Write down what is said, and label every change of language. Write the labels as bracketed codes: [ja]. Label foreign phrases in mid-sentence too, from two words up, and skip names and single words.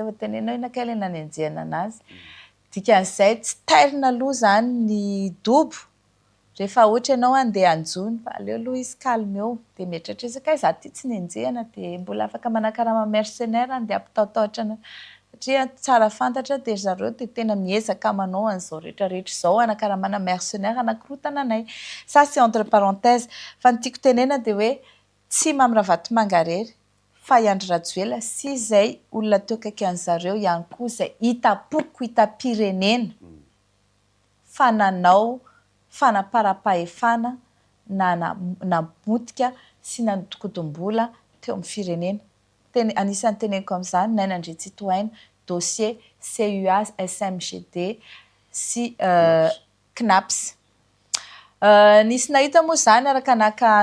[mg] vao tenenao inaka ilay nanenjehana anazy dikan'izay tsy tairina aloha zany ny dobo rehefa ohatra ianao andeha anjony fa aleo aloha izy calme eo dia mieritreritra izy ka izaho ty tsy nenjehana dia mbola afaka manakarama mercenaire andeha ampitahotahotra satria tsara fantatra dia zareo dia tena miezaka manao an'izao rehetrarehetra izao anakaramana mercenaire anankirotana anay [fr] ça c'est entre parenthèses [mg] fa ny tiako tenena dia hoe tsy Mamravatomanga rery fa Andry Rajoelina sy izay olona teo akaiky an'zareo ihany koa izay hitapoko hitam-pirenena fa nanao fanaparam-pahefana na namotika sy nanodikodom-bola teo amin'ny firenena anisan'ny teneniko amin'izany Naina Andry Tsitohaina dossier CUA SMGD sy CNAPS nisy nahita moa zany araka naka